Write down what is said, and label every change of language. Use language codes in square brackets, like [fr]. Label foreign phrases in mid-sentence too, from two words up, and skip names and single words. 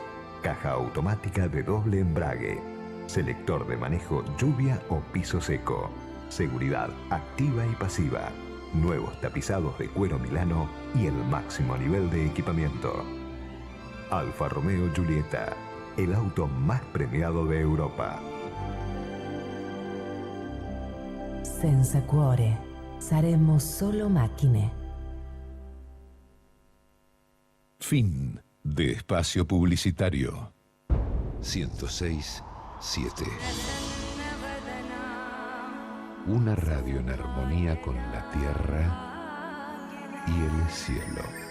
[es] Caja automática de doble embrague. Selector de manejo lluvia o piso seco. Seguridad activa y pasiva. Nuevos tapizados de cuero Milano y el máximo nivel de equipamiento. Alfa Romeo Giulietta. El auto más premiado de Europa. [it] Senza cuore, saremo solo macchine. [es] Fin de espacio publicitario. 106.7. Una radio en armonía con la tierra y el cielo.